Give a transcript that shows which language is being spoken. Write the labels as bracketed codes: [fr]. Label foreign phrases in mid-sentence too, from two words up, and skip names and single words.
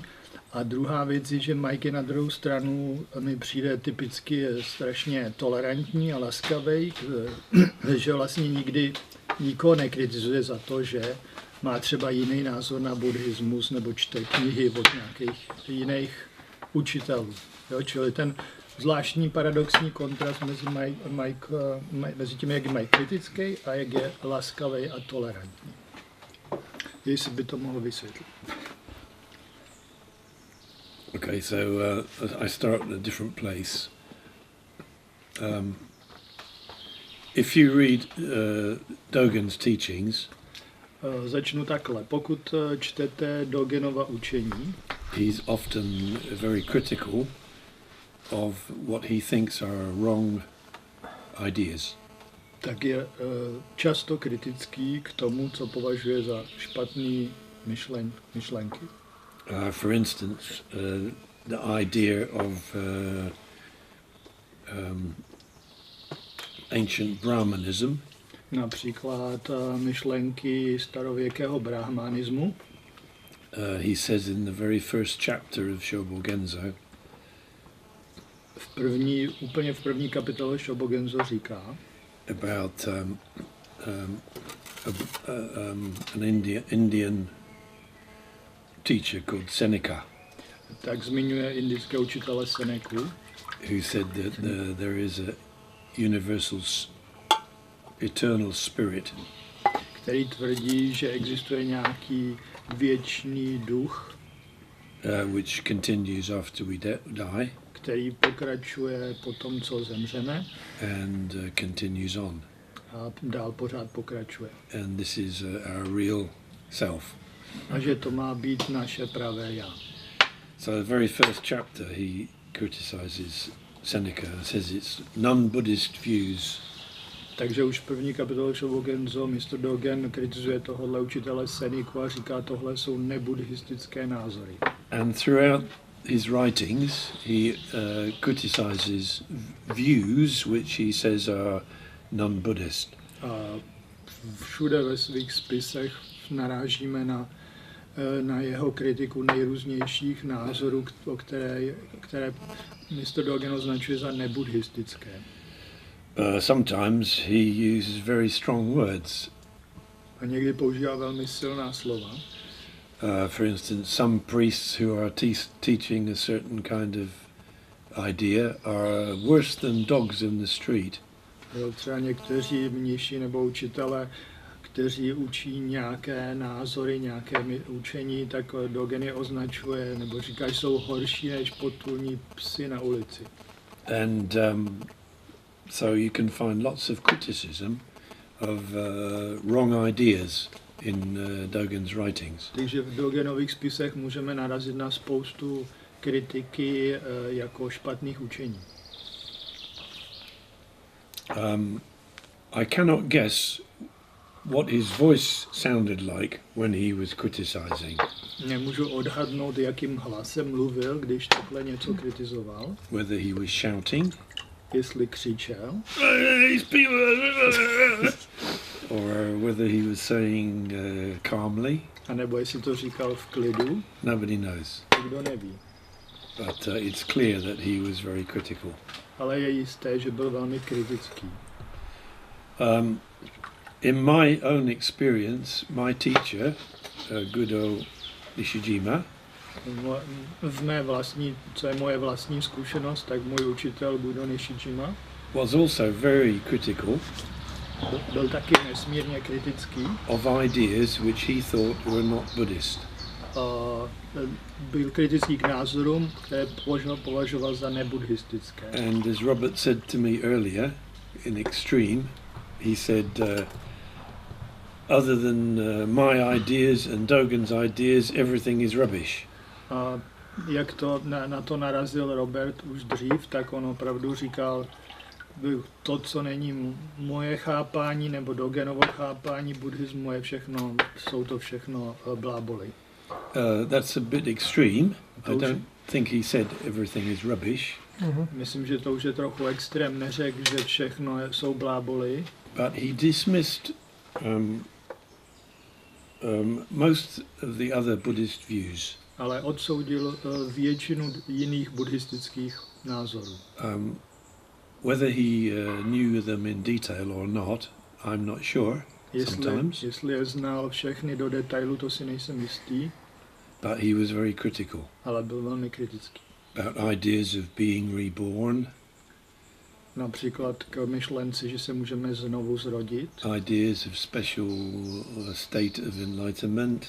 [cs] A druhá věc je, že Mike na druhou stranu mi přijde typicky strašně tolerantní a laskavý, že vlastně nikdy nikoho nekritizuje za to, že má třeba jiný názor na buddhismus nebo čte knihy od nějakých jiných učitelů. Jo, čili ten zvláštní paradoxní kontrast mezi tím, jak je Mike kritický a jak je laskavý a tolerantní. Jestli by to mohl vysvětlit. [en] Okay, so I start at a different place. If you read Dogen's teachings, [cs] začnu takhle. Pokud čtete Dogenova učení, [en] he's often very critical of what he thinks are wrong ideas. [cs] Tak je často kritický k tomu, co považuje za špatný myšlenky. [en] For instance, the idea of ancient Brahmanism. [cs] Například myšlenky starověkého brahmanismu. [en] He says in the very first chapter of Shobogenzo. [cs] Úplně v první kapitole Shobogenzo říká [en] about an Indian teacher called Seneca. [cs] Tak zmiňuje indického učitele Seneku, [en] who said that there is a universal eternal spirit, [cs] který tvrdí, že existuje nějaký věčný duch, [en] which continues after we die, [cs] který pokračuje po tom, co zemřeme, [en] and continues on. [cs] A dál pořád pokračuje. [en] And this is our real self. [cs] A že to má být naše pravé já. [en] So the very first chapter he criticizes Seneca and says it's non-Buddhist views. [cs] Takže už v první kapitole Shobogenzo Mr. Dogen kritizuje tohohle učitele Seneku a říká, tohle jsou nebuddhistické názory. [en] And throughout his writings he criticizes views which he says are non-Buddhist. [cs] A všude ve svých spisech narážíme na jeho kritiku nejrůznějších názorů, které Mr. Dogen označuje za nebuddhistické. [en] Sometimes he uses very strong words. [cs] A někdy používá velmi silná slova. [en] For instance, some priests who are teaching a certain kind of idea are worse than dogs in the street. [cs] Třeba někteří mniši nebo učitelé, kteří učí nějaké názory, nějaké učení, tak Dogen je označuje, nebo říká, že jsou horší než potulní psy na ulici. [en] And so you can find lots of criticism of wrong ideas in Dogen's writings. [cs] Takže v Dogenových spisech můžeme narazit na spoustu kritiky jako špatných učení. [en] I cannot guess what his voice sounded like when he was criticizing. [cs] Nemůžu odhadnout, jakým hlasem mluvil, když takhle něco kritizoval. [en] Whether he was shouting, [cs] jestli křičel, [en] or whether he was saying calmly. [cs] A nebo jestli to říkal v klidu. [en] Nobody knows. [cs] Nikdo neví. [en] But it's clear that he was very critical. [cs] Ale je jisté, že byl velmi kritický. [en] In my own experience, my teacher, Gudo Nishijima, [cs] v mé vlastní, co je moje vlastní zkušenost, tak můj učitel Budo Nishijima [en] was also very critical [cs] Byl taky nesmírně kritický. [en] of ideas which he thought were not Buddhist. [cs] Byl kritický k názorům, které považoval za nebuddhistické. [en] And as Robert said to me earlier, in extreme, he said, other than my ideas and Dogen's ideas, everything is rubbish. [cs] Jak to na to narazil Robert už dřív, tak on opravdu říkal, to, co není moje chápání nebo Dogenovo chápání buddhismu, jsou to všechno bláboli. [en] That's a bit extreme. I don't think he said everything is rubbish. [cs] Myslím, že to už je trochu extrém. Neřekl, že všechno jsou bláboli. [en] But he dismissed most of the other Buddhist views. [cs] Ale odsoudil většinu jiných buddhistických názorů. [en] Whether he knew them in detail or not, I'm not sure. Sometimes. [cs] Jestli je znal všechny do detailu, to si nejsem jistý. [en] But he was very critical. [cs] Ale byl velmi kritický. [en] About ideas of being reborn. [cs] Například k myšlenci, že se můžeme znovu zrodit. [en] Ideas of special state of enlightenment.